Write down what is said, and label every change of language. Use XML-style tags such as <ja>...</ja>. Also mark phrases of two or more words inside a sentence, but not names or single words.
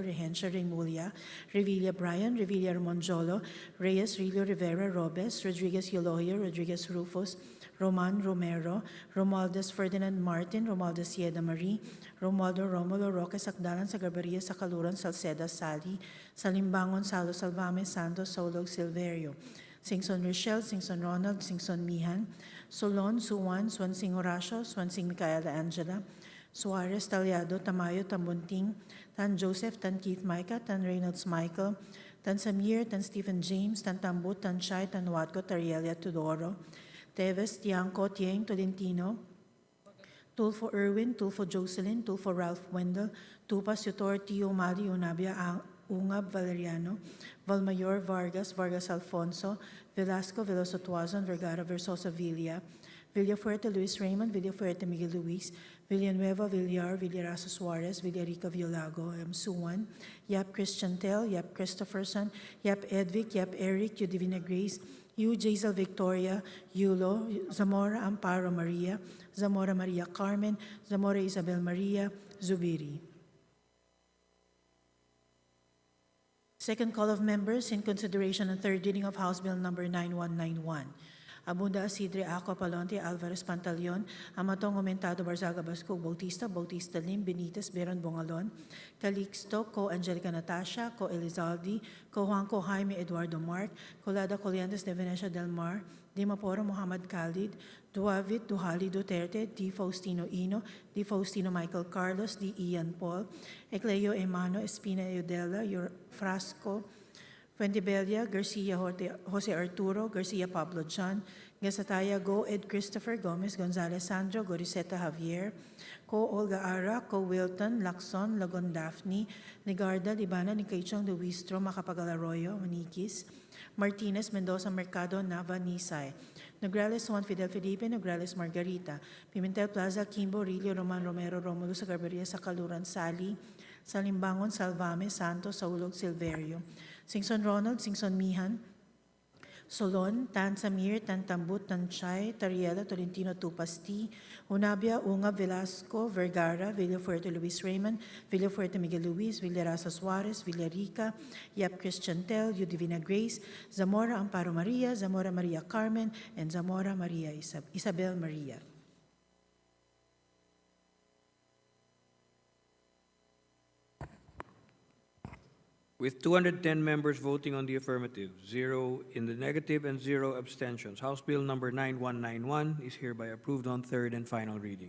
<en>Regencia Remulia, Revilla Brian, Revilla Monjolo, Reyes Rilio Rivera Robes, Rodriguez Eloy, Rodriguez Rufus, Roman Romero, Romualdez Ferdinand Martin, Romualdez Sieda Marie, Romualdo Romulo Roque Sakdalan sa Garbaria sa Kaluran Salceda Sali, Salimbangon Salo Salvame Santos Solog Silverio, Singson Rochelle, Singson Ronald, Singson Mihan, Solon, Suwan, Swansing Horacio, Swansing Micaela Angela, Suarez Talyado, Tamayo, Tambunting, Tan Joseph, Tan Keith Micah, Tan Reynolds Michael, Tan Samir, Tan Stephen James, Tan Tambut, Tan Chai, Tan Watco, Tarielia Tudoro, Teves, Tiangco, Tieng, Tolentino, Tulfo Irwin, Tulfo Jocelyn, Tulfo Ralph Wendell, Tupas Yutor, Tio Mali, Unabia Ungab Valeriano, Valmayor Vargas, Vargas Alfonso, Velasco, Veloso Tuazon, Vergara Versosa Villa, Villafuerte Luis Raymond, Villafuerte Miguel Luis, Villanueva Villar, Villarazo Suarez, Villarica Violago, M. Suwan, Yap Christian Tel, Yap Christopherson, Yap Edvic, Yap Eric, Yu Divina Grace, Yu Jaisal Victoria, Yulo, Zamora Amparo Maria, Zamora Maria Carmen, Zamora Isabel Maria, Zubiri. Second call of members in consideration and third reading of House Bill Number 9191. Abunda Asidre Aqua Palonte Alvarez Pantaleon, Amatong Aumentado Barzaga Basco Bautista, Bautista Lim, Benitez Beron Bongalon, Calixto, Co Angelica Natasha, Co Elizaldi, Co Juanco Jaime Eduardo Mark, Colada Coliantes de Venecia del Mar, Di Maporo Muhammad Khalid, Duavit Duhali Duterte, Di Faustino Ino, Di Faustino Michael Carlos, Di Ian Paul, Ecleo Emano Espina Eudela, Frasco, Fuentebella, Garcia Jose Arturo, Garcia Pablo John, Gasataya Go Ed Christopher Gomez, Gonzalez Sandro, Goriseta Javier, Co Olga Ara, Co Wilton, Lacson, Lagon Daphne, Ligarda, Libana, Nicaichong, Luistro, Macapagal Arroyo, Maniquis, Martinez, Mendoza Mercado, Nava, Nisay, Nograles Juan Fidel Felipe, Nograles Margarita, Pimentel Plaza, Kimbo, Rilio, Roman Romero, Romulo sa Garbaria, sa Kaluran, Sali, Salimbangon, Salvame, Santos, Saulog, Silverio, Singson Ronald, Singson Mihan, Solon, Tan Samir, Tan Tambut, Tan Chay, Tariela, Tolentino, Tupasti, Unabia, Ungab, Velasco, Vergara, Villafuerte Luis Raymond, Villafuerte Miguel Luis, Villaraza Suarez, Villarica, Yap Christian Tel, Yu Divina Grace, Zamora Amparo Maria, Zamora Maria Carmen, and Zamora Maria Isabel Maria. With 210 members voting on the affirmative, 0 in the negative, and 0 abstentions, House Bill Number 9191 is hereby approved on third and final reading.</en>